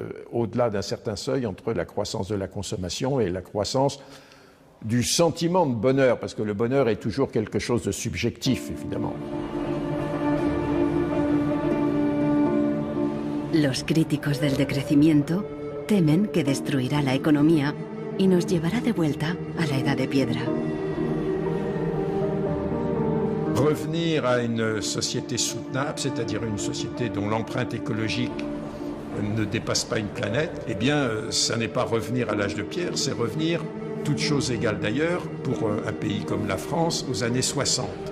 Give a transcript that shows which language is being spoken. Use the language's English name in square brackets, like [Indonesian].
[French] au-delà d'un certain seuil, entre la croissance de la consommation et la croissance du sentiment de bonheur, parce que le bonheur est toujours quelque chose de subjectif, évidemment. [Spanish] Los críticos del decrecimiento temen que destruirá la economía y nos llevará de vuelta a la edad de piedra. [French] Revenir à une société soutenable, c'est-à-dire une société dont l'empreinte écologique ne dépasse pas une planète, eh bien, ça n'est pas revenir à l'âge de pierre, c'est revenir, toutes choses égales d'ailleurs, pour un pays comme la France, aux années 60.